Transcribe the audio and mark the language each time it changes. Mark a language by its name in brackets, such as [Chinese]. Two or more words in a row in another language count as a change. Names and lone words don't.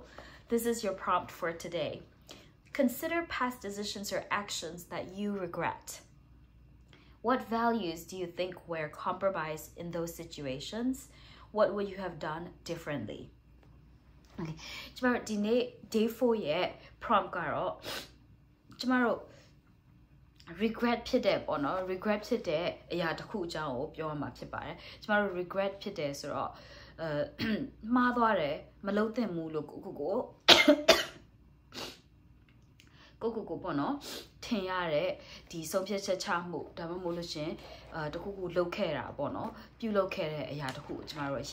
[English] This is your prompt for today. Consider past decisions or actions that you regret. What values do you think were compromised in those situations? What would you have done differently? Okay. Tomorrow, day 4 yet, prompt karo. [Burmese] Tomorrow, regret ဖြစ်တယ်ပေါ့နော် regret ဖြစ်တဲ့အရာတစ်ခုအကြောင်းကိုပြောရမှာဖြစ်ပါတယ်ကျမတို့ regret ဖြစ်တယ်ဆိုတော့မှားသွားတယ်မလုပ်သင့်ဘူးလို့ကိုပေါ့နော်ထင်ရတဲ့ဒီဆုံးဖြတ်ချက်ချမှုဒါမှမဟုတ်လို့ရှင်တခုခုလုပ်ခဲ့တာပေါ့နော်ပြုလုပ်ခဲ့တဲ့အရာတခုကိုကျမတို့